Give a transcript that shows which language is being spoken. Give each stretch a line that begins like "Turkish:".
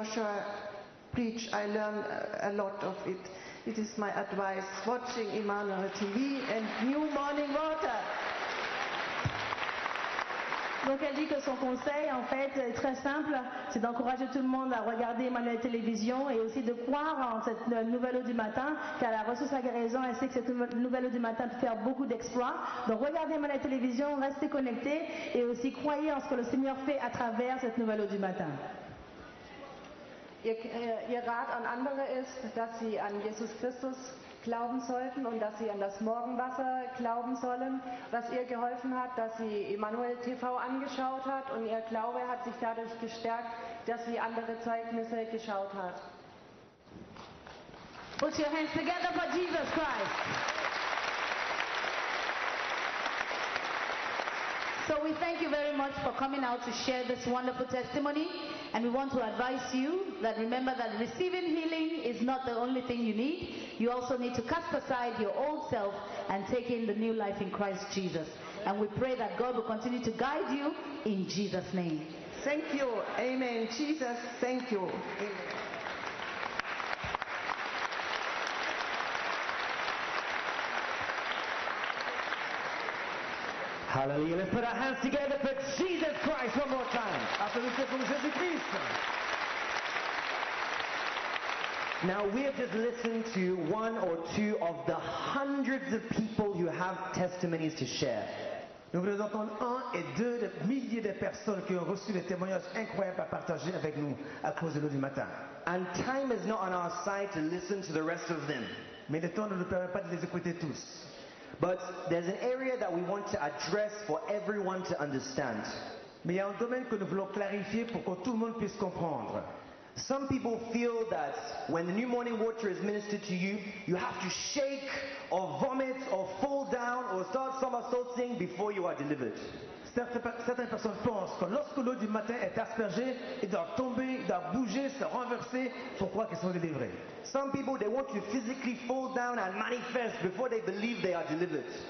English: Joshua preached. I learned a lot of it. It is my advice, watching Emmanuel TV and New Morning Water.
French: Donc elle dit que son conseil en fait est très simple, c'est d'encourager tout le monde à regarder Emmanuel Télévision et aussi de croire en cette nouvelle eau du matin, car elle a reçu sa guérison, elle sait que cette nouvelle eau du matin peut faire beaucoup d'exploits. Donc regardez Emmanuel Télévision, restez connectés et aussi croyez en ce que le Seigneur fait à travers cette nouvelle eau du matin.
German: Ihr Rat an andere ist, dass sie an Jesus Christus glauben sollten und dass sie an das Morgenwasser glauben sollen, was ihr geholfen hat, dass sie Emmanuel TV angeschaut hat, und ihr Glaube hat sich dadurch gestärkt, dass sie andere Zeugnisse geschaut hat.
English: Put your hands together for Jesus Christ. So we thank you very much for coming out to share this wonderful testimony. And we want to advise you that remember that receiving healing is not the only thing you need. You also need to cast aside your old self and take in the new life in Christ Jesus. And we pray that God will continue to guide you in Jesus' name. Thank you. Amen. Jesus, thank you. Amen. Hallelujah. Let's put our hands together for Jesus Christ one more time.
French: Applaudissez pour Jésus-Christ.
English: Now we have just listened to one or two of the hundreds of people who have testimonies to share.
French: Nous venons d'entendre un et deux de milliers de personnes qui ont reçu des témoignages incroyables à partager avec nous à cause de l'eau du matin.
English: And time is not on our side to listen to the rest of them.
French: Mais le temps ne nous permet pas de les écouter tous.
English: But there's an area that we want to address for everyone to understand.
French: Mais il y a un domaine que nous voulons clarifier pour que tout le monde puisse comprendre.
English: Some people feel that when the new morning water is ministered to you, you have to shake or vomit or fall down or start somersaulting before you are delivered.
French: Certaines personnes pensent que lorsque l'eau du matin est aspergée, ils doivent tomber, ils doivent bouger, se renverser pour croire qu'ils sont délivrés.
English: Some people, they want to physically fall down and manifest before they believe they are delivered.